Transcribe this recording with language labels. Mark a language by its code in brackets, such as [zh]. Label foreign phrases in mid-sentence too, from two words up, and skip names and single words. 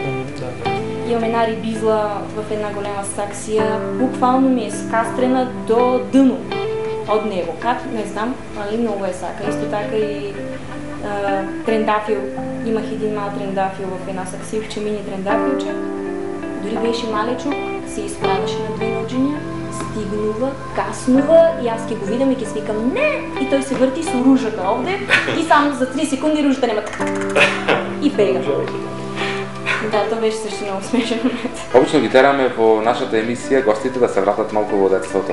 [bg] Имам една рибизла в една голема саксия, буквално ми е скастрена до дъно от него. [mk] Как? Не знам, али много е сака. Исто така и трендафил. [bg] Имах един мал трендафил в една саксивче, мини трендафилче. Дори беше малечук, [mk] се изправяше на две ноджиня, стигнува, каснува и аз ке го видам и ке свикам: не! [bg] И той се върти с ружата овде и само за 3 секунди ружата нема и бега. Да, то беше също много смешен момент. [mk] Обично ги тераме во нашата емисија гостите да се вратат малку во детството.